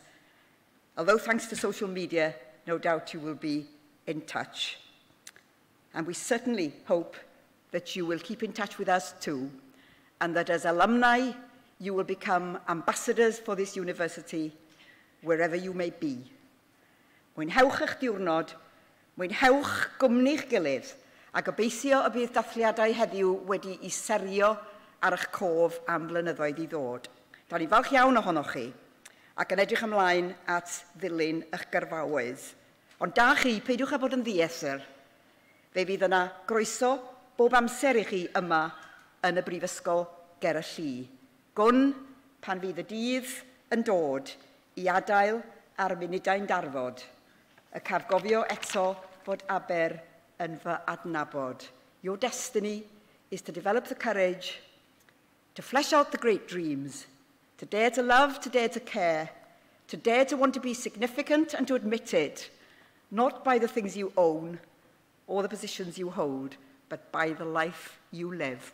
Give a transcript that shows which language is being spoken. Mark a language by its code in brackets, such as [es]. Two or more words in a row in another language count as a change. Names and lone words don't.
[en] Although thanks to social media, no doubt you will be in touch. And we certainly hope that you will keep in touch with us too, and that as alumni, you will become ambassadors for this university, wherever you may be. [cy] Mwynhewch eich diwrnod, mwynhewch gwmni'ch gilydd, a gobeithio y bydd dathliadau heddiw wedi I serio ar eich cof am blynyddoedd I ddod. Da ni falch iawn ohonoch chi, ac yn edrych ymlaen at ddilyn eich gyrfaoedd. Ond da chi, peidiwch â bod yn ddiesr. Fe fydd yna groeso bob amser I chi yma yn y brifysgol ger y llu. Gwn pan fydd y dydd yn dod I adael ar munudau'n darfod, y cargofio eto fod Aber yn fy adnabod. [en] Your destiny is to develop the courage, to flesh out the great dreams, to dare to love, to dare to care, to dare to want to be significant and to admit it, not by the things you own or the positions you hold, but by the life you live.